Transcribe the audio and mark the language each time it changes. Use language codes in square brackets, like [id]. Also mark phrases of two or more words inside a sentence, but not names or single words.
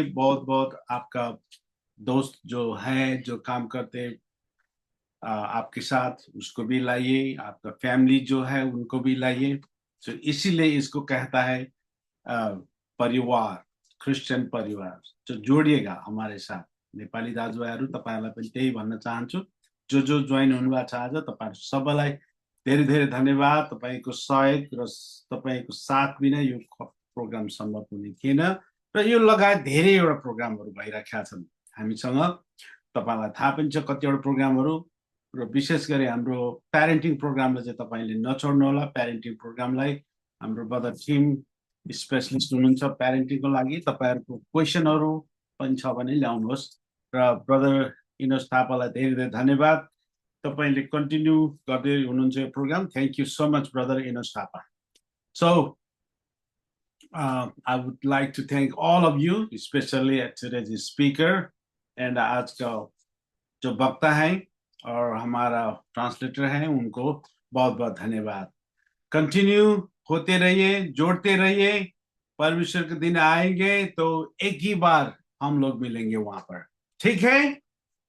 [hi] बहुत बहुत आपका दोस्त जो है, जो काम करते आपके साथ, उसको भी लाइए. आपका फैमिली जो है, उनको भी लाइए. तो इसीलिए इसको कहता है परिवार, क्रिस्चियन परिवार. तो जोडिएगा हमारे साथ. [ne] नेपाली दाजुभाइहरू, तपाईहरुलाई पनि त्यही भन्न चाहन्छु. जो जोइन हुनुभएको छ आज, तपाईहरु सबैलाई धेरै धेरै धन्यवाद. तपाईको सहयोग र तपाईको साथ बिना यो प्रोग्राम सम्भव हुने थिएन. र र यो लगायत धेरैवटा प्रोग्रामहरू भइरहेका छन् हामीसँग। तपाईँलाई थाहा पनि छ कतिवटा प्रोग्रामहरू, र विशेष गरी हाम्रो प्यारेन्टिङ प्रोग्रामलाई चाहिँ तपाईँले नछोड्नु होला। प्यारेन्टिङ प्रोग्रामलाई हाम्रो ब्रदर टिम स्पेसलिस्ट हुनुहुन्छ प्यारेन्टिङको लागि। तपाईँहरूको क्वेसनहरू पनि छ भने ल्याउनुहोस्। र ब्रदर इनोस थापालाई धेरै धेरै धन्यवाद, तपाईँले कन्टिन्यू गर्दै हुनुहुन्छ यो प्रोग्राम। [en] thank you so much brother इनोस थापा। [hi] सो [en] I would like to thank all of you, especially today's speaker and [hi] आज का जो वक्ता है और हमारा ट्रांसलेटर है, उनको बहुत बहुत धन्यवाद। कंटिन्यू होते रहिए, जोड़ते रहिए। परमेश्वर के दिन आएंगे तो एक ही बार हम लोग मिलेंगे वहां पर, ठीक है?